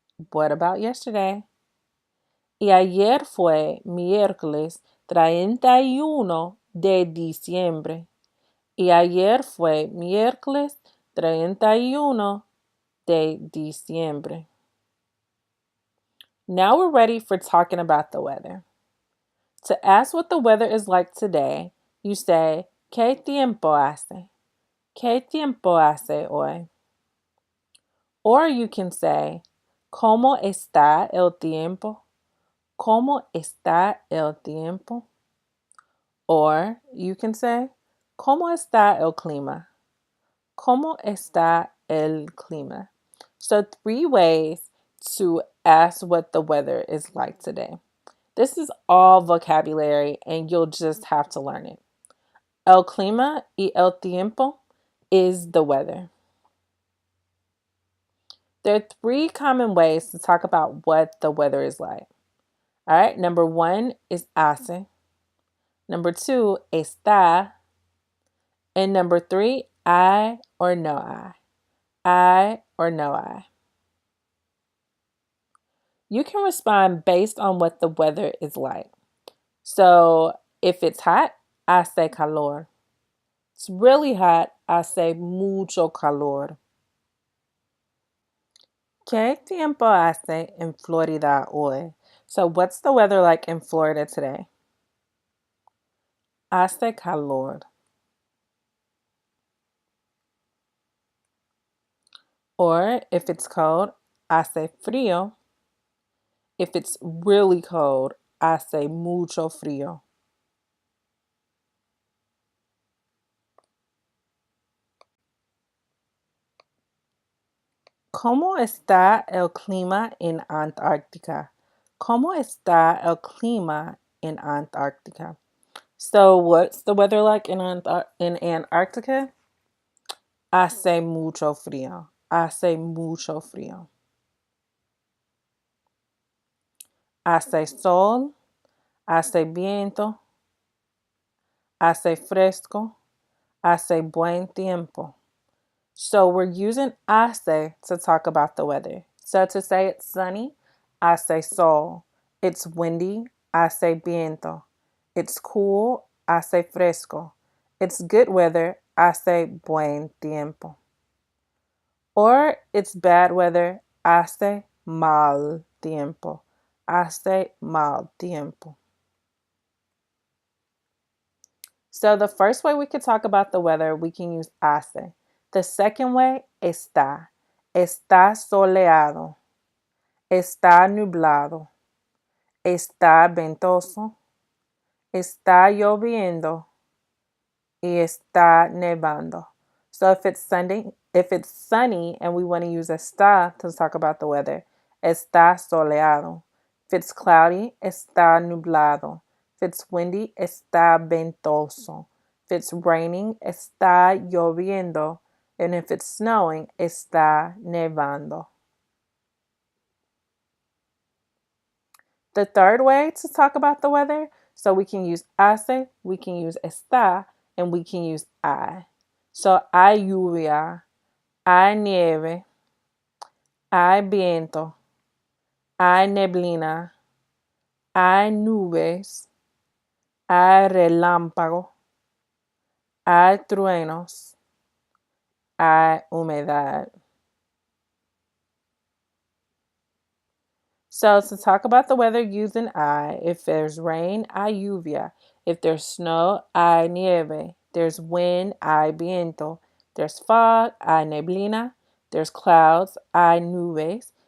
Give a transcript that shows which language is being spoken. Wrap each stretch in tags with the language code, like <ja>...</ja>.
<en>What about yesterday?</en> <es>Y ayer fue miércoles 31 de diciembre. Y ayer fue miércoles 31 de diciembre.</es> <en>Now we're ready for talking about the weather. To ask what the weather is like today, you say,</en> <es>¿Qué tiempo hace? ¿Qué tiempo hace hoy?</es> <en>Or you can say,</en> <es>¿Cómo está el tiempo? ¿Cómo está el tiempo?</es> <en>Or you can say,</en> <es>¿Cómo está el clima? ¿Cómo está el clima?</es> <en>So 3 ways to ask what the weather is like today. This is all vocabulary and you'll just have to learn it.</en> <es>El clima y el tiempo</es> <en>is the weather. There are 3 common ways to talk about what the weather is like. All right, number 1 is hace. Number 2, está. And number 3, I or no I. I or no I. You can respond based on what the weather is like. So if it's hot,</en> <es>hace calor.</es> <en>It's really hot,</en> <es>hace mucho calor. ¿Qué tiempo hace en Florida hoy?</es> <en>So what's the weather like in Florida today?</en> <es>Hace calor.</es> <en>Or if it's cold,</en> <es>hace frío.</es> <en>If it's really cold,</en> <es>hace mucho frío. ¿Cómo está el clima en Antártica? ¿Cómo está el clima en Antártica?</es> <en>So what's the weather like in Antarctica?</en> <es>Hace mucho frío. Hace mucho frío. Hace sol, hace viento, hace fresco, hace buen tiempo.</es> <en>So we're using hace to talk about the weather. So to say it's sunny,</en> <es>hace sol.</es> <en>It's windy,</en> <es>hace viento.</es> <en>It's cool,</en> <es>hace fresco.</es> <en>It's good weather,</en> <es>hace buen tiempo.</es> <en>Or it's bad weather,</en> <es>hace mal tiempo. Hace mal tiempo.</es> <en>So the first way we could talk about the weather, we can use hace. The second way, está.</en> <es>Está soleado. Está nublado. Está ventoso. Está lloviendo. Y está nevando.</es> <en>So if it's sunny and we want to use está to talk about the weather,</en> <es>está soleado.</es> <en>If it's cloudy,</en> <es>está nublado.</es> <en>If it's windy,</en> <es>está ventoso.</es> <en>If it's raining,</en> <es>está lloviendo.</es> <en>And if it's snowing,</en> <es>está nevando.</es> <en>The third way to talk about the weather, so we can use hace, we can use está, and we can use hay.</en> <es>So hay lluvia, hay nieve, hay viento, hay neblina, hay nubes, hay relámpago, hay truenos, hay humedad.</es> <en>So to talk about the weather using I, if there's rain,</en> <es>hay lluvia.</es> <en>If there's snow,</en> <es>hay nieve.</es> <en>There's wind,</en> <es>hay viento.</es> <en>There's fog,</en> <es>hay neblina.</es> <en>There's clouds,</en> <es>hay nubes.</es>